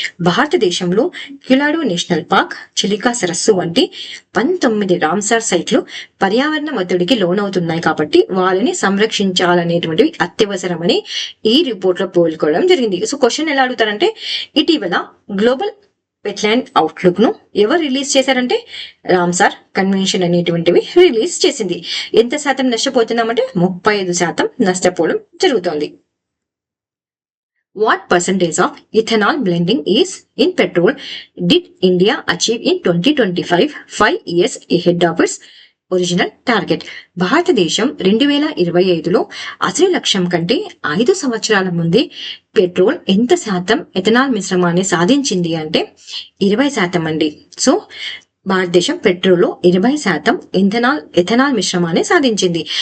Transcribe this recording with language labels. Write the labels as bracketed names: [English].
[Telugu] భారతదేశంలో కిలాడు national park, Chilika సరస్సు వంటి 19 రామ్సార్ సైట్లు పర్యావరణ ఒత్తిడికి లోనవుతున్నాయి కాబట్టి వాళ్ళని సంరక్షించాలనేటువంటివి అత్యవసరమని ఈ రిపోర్ట్ లో పోల్చుకోవడం జరిగింది. సో క్వశ్చన్ ఎలా అడుగుతారంటే ఇటీవల గ్లోబల్ వెట్లాండ్ అవుట్లుక్ ను ఎవరు రిలీజ్ చేశారంటే రామ్సార్ కన్వెన్షన్ అనేటువంటివి రిలీజ్ చేసింది. ఎంత శాతం నష్టపోతున్నామంటే 35% నష్టపోవడం జరుగుతోంది. [English] What percentage of ethanol blending is in petrol did India achieve in 2025, 5 years ahead of its [Telugu] original target. భారతదేశం 2025లో అసలు లక్ష్యం కంటే 5 సంవత్సరాల ముందే పెట్రోల్ ఎంత శాతం ఎథనాల్ మిశ్రమాన్ని సాధించింది అంటే 20% అండి. సో భారతదేశం పెట్రోల్లో 20% ఎథనాల్ మిశ్రమాన్ని సాధించింది.